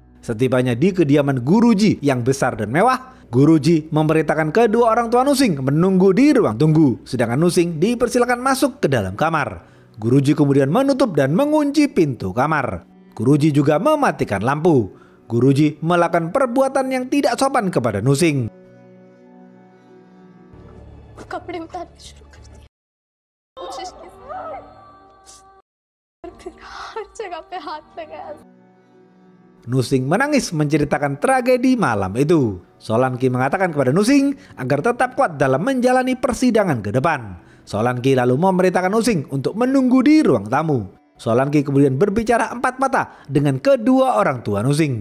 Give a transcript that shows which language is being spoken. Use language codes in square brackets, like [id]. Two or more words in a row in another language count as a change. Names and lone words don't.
[id] Setibanya di kediaman Guruji yang besar dan mewah, Guruji memerintahkan kedua orang tua Nusing menunggu di ruang tunggu, sedangkan Nusing dipersilakan masuk ke dalam kamar. Guruji kemudian menutup dan mengunci pintu kamar. Guruji juga mematikan lampu. Guruji melakukan perbuatan yang tidak sopan kepada Nusing. [hi] कपड़े उतारने शुरू कर दिए कोशिश की और फिर हर जगह पे हाथ लगाया. [id] Nusing menangis menceritakan tragedi malam itu. Solanki mengatakan kepada Nusing agar tetap kuat dalam menjalani persidangan ke depan. Solanki lalu memerintahkan Nusing untuk menunggu di ruang tamu. Solanki kemudian berbicara empat mata dengan kedua orang tua Nusing.